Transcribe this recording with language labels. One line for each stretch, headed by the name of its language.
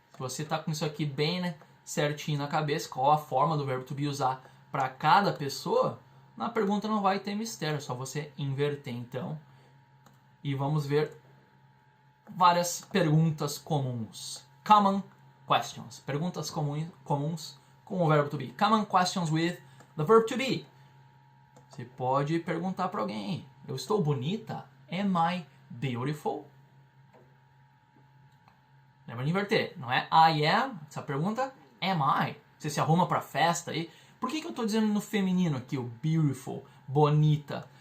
Portuguese: Se você está com isso aqui bem, né, certinho na cabeça, qual a forma do verbo to be usar para cada pessoa, na pergunta não vai ter mistério, é só você inverter então. E vamos ver várias perguntas comuns.
English: Common questions.
Portuguese: Perguntas comuns com o verbo to be.
English: Common questions with the verb to be.
Portuguese: Você pode perguntar para alguém: eu estou bonita?
English: Am I beautiful?
Portuguese: Lembra de inverter. Não é
English: I am,
Portuguese: essa pergunta,
English: am I?
Portuguese: Você se arruma para festa aí. Por que eu estou dizendo no feminino aqui, o beautiful, bonita?